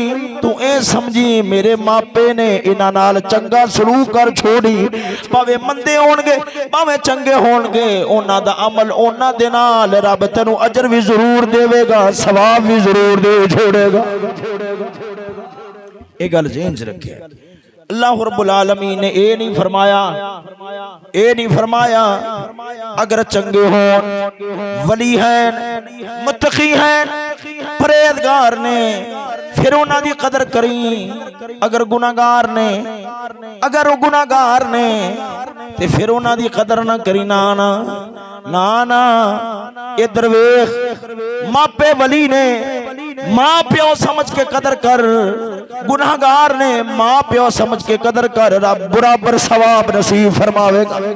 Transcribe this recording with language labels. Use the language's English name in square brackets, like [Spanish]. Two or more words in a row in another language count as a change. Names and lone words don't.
[Punjabi] تو اے سمجھی میرے ماپے نے انہاں نال چنگا سلوک کر چھوڑی، بھاویں مندے ہونگے بھاویں چنگے ہونگے، اونہاں دا عمل اونہاں دے نال رب تینوں اجر بھی ضرور دیوے گا، ثواب بھی ضرور دے چھوڑے گا. یہ گل ذہن چ رکھے. اللہ رب العالمین نے یہ نہیں فرمایا اگر چنگے ہوں، ولی ہیں، متقی ہیں، پرہیزگار نے، فیر اونہاں دی قدر کری. اگر گناہگار نے، اگر وہ گناہگار نے تے فیر اونہاں دی قدر نہ کری. نہ نہ نہ نہ، ادھر ویکھ، ماپے ولی نے ماں پیو سمجھ کے قدر کر، گناہگار نے ماں پیو سمجھ کے قدر کر، رب برابر ثواب نصیب فرماوے گا.